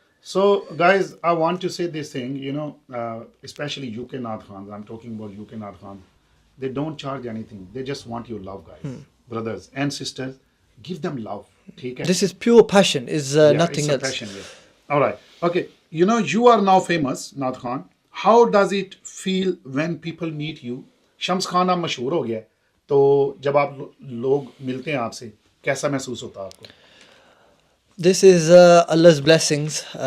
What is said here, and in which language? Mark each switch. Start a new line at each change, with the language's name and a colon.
English: So, guys, I want to say this thing, especially UK Nath Khans, I'm talking about UK Nath Khans, they don't charge anything. They just want your love, guys. Brothers and sisters, give them love. Okay? This is pure passion, is nothing it's else. A passion, yeah. All right. Okay. You are now famous, Nath Khan. How does it feel when people meet you?
Hindi: Shams Khan आप मशहूर हो गया, तो जब आप लोग मिलते हैं आपसे, कैसा महसूस होता है आपको?
English: This is Allah's blessings.